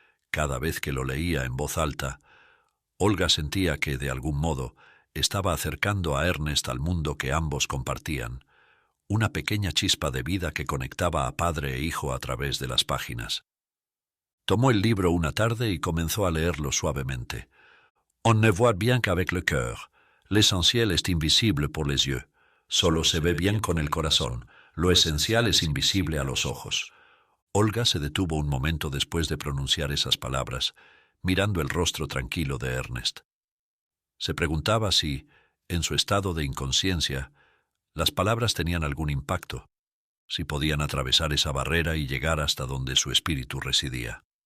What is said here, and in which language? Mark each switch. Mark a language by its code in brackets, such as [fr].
[es] Cada vez que lo leía en voz alta, Olga sentía que, de algún modo, estaba acercando a Ernest al mundo que ambos compartían, una pequeña chispa de vida que conectaba a padre e hijo a través de las páginas. Tomó el libro una tarde y comenzó a leerlo suavemente. [fr] On ne voit bien qu'avec le cœur. L'essentiel est invisible pour les yeux. [es] Solo se ve bien con el corazón. Lo esencial es invisible a los ojos. Olga se detuvo un momento después de pronunciar esas palabras, mirando el rostro tranquilo de Ernest. Se preguntaba si, en su estado de inconsciencia, las palabras tenían algún impacto, si podían atravesar esa barrera y llegar hasta donde su espíritu residía.